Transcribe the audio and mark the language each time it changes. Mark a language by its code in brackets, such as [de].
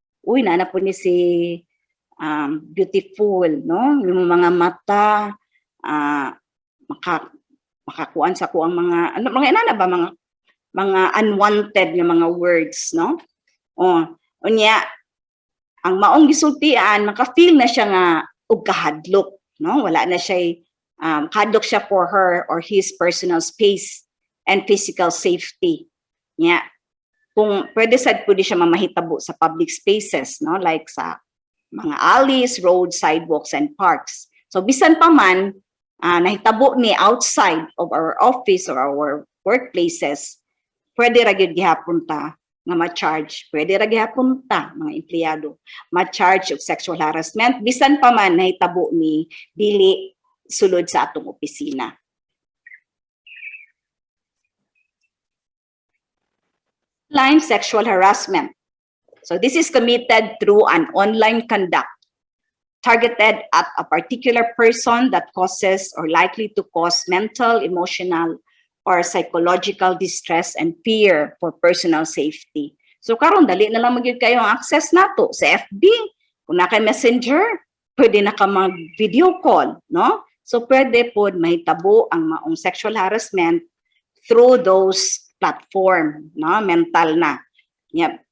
[ceb] Uy, nana po ni si beautiful, no, yung mga mata, makakuan sa kuang mga, mga inana ba, mga unwanted nga mga words, no? Unya, ang maong gisultian, maka-feel na siya nga og kahadlok, no? Wala na siya, kahadlok siya for her or his personal space and physical safety. Nya, kung pwede siya mamahitabo sa public spaces, no? [en] Like sa mga alleys, roads, sidewalks, and parks. [ceb] So, bisan pa man, nahitabo ni [en] outside of our office or our workplaces, [ceb] pwede ra gyud gihapon ta nga ma-charge, pwede ra gihapon ta mga empleyado ma-charge [en] of sexual harassment [ceb] bisan pa man nahitabo ni dili sulod sa atong opisina. [en] Online sexual harassment. So this is committed through an online conduct targeted at a particular person that causes or likely to cause mental, emotional, or psychological distress and fear for personal safety. [ceb] So karon dali na lang magyud kayo ang access nato sa FB. Kung na kay Messenger, pwede na ka mag-video call, no? So pwede po mahitabo ang maong sexual harassment [en] through those platform, [ceb] no? Mental na. Yeah.